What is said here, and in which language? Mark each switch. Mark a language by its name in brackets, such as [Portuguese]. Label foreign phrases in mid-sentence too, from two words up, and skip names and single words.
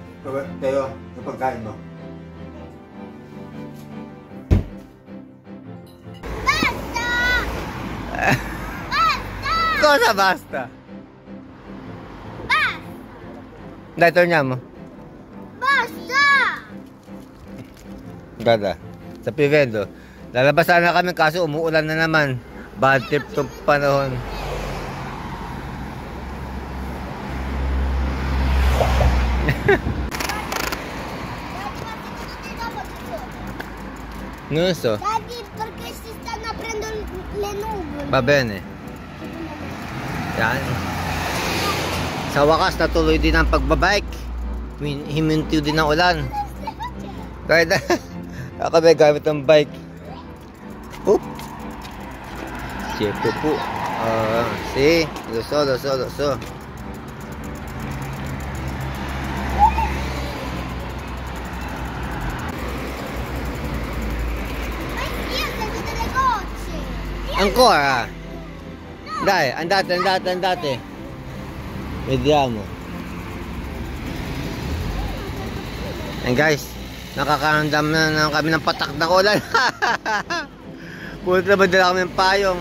[Filipino] Tayo, yung pagkain mo. Basta! Basta! [Italian] Cosa basta? Basta! Dai, torniamo. Basta! [Filipino] Dada, sa Pivedo. Lalabas sana kami kaso umuulan na naman. [English] Bad trip [Filipino] tong panahon. [Italian] Non so. Daddy, perché si stanno aprendo le nuvole? Va bene. [Filipino] Yan. Sa wakas, natuloy din ang pagbabike. Himintiw din ang ulan. Kahit ako may gamit ang bike. Oop. Siyempre po. [Italian] Si. Lo so. Io sento delle gocce! Ancora? Dai, andate. Vediamo. [English] And guys, [Filipino] nakakaramdam na kami ng patak ng ulan. Pumunta na ba dala kami ng payong?